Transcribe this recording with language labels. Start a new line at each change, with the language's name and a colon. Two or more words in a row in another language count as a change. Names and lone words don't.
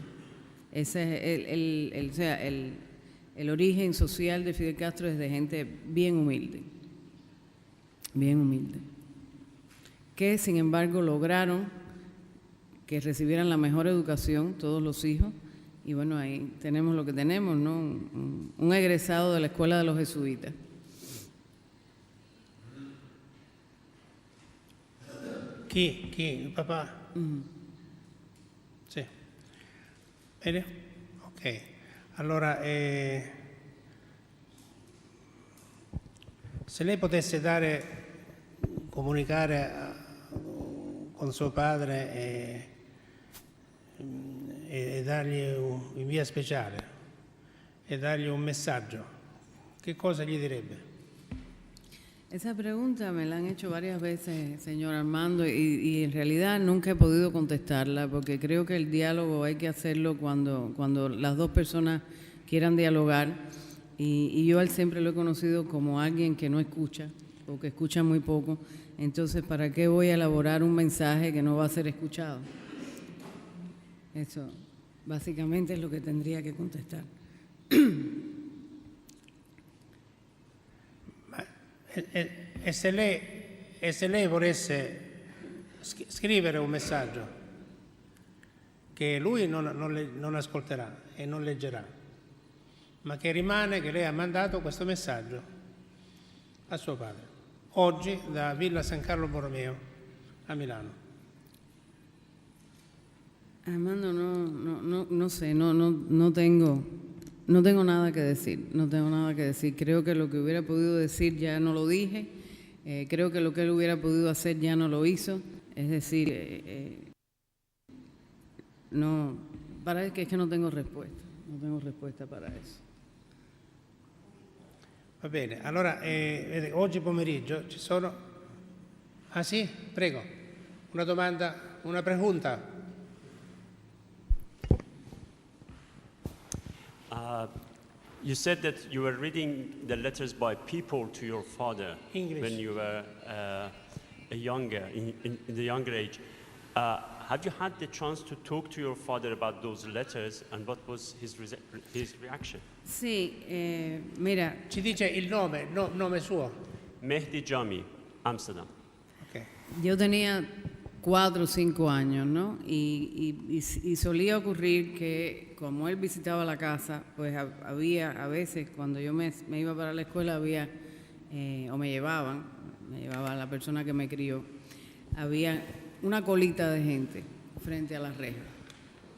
Spanish: Ese es el origen social de Fidel Castro, es de gente bien humilde, que sin embargo lograron que recibieran la mejor educación todos los hijos, y bueno, ahí tenemos lo que tenemos, ¿no? Un egresado de la escuela de los jesuitas.
Italian: Chi? Il papà? Sì. Bene? Ok. Allora, se lei potesse comunicare con suo padre e dargli in via speciale e dargli un messaggio, che cosa gli direbbe?
Spanish: Esa pregunta me la han hecho varias veces, señor Armando, y en realidad nunca he podido contestarla, porque creo que el diálogo hay que hacerlo cuando las dos personas quieran dialogar, y yo a él siempre lo he conocido como alguien que no escucha, o que escucha muy poco. Entonces, ¿para qué voy a elaborar un mensaje que no va a ser escuchado? Eso básicamente es lo que tendría que contestar.
Italian: E se lei volesse scrivere un messaggio che lui non ascolterà e non leggerà, ma che rimane che lei ha mandato questo messaggio a suo padre, oggi da Villa San Carlo Borromeo a Milano.
Spanish: Armando, no sé, no tengo nada que decir, Creo que lo que hubiera podido decir ya no lo dije. Creo que lo que él hubiera podido hacer ya no lo hizo. Es decir, es que no tengo respuesta para eso.
Italian: Va bene, allora vede, oggi pomeriggio ci sono... Ah sì? Prego. Una domanda,
Spanish: una pregunta.
English: You said that you were reading the letters by people to your father English. when you were in the younger age. Have you had the chance to talk to your father about those letters, and what was his reaction?
Spanish: Sí, mira,
Italian: Ci dice il nome suo? Mehdi Jami, Amsterdam. Ok.
Spanish: yo tenía 4 o 5 años, ¿no? Y solía ocurrir que como él visitaba la casa, pues había a veces cuando yo me iba para la escuela había, o me llevaba la persona que me crió, había una colita de gente frente a las rejas.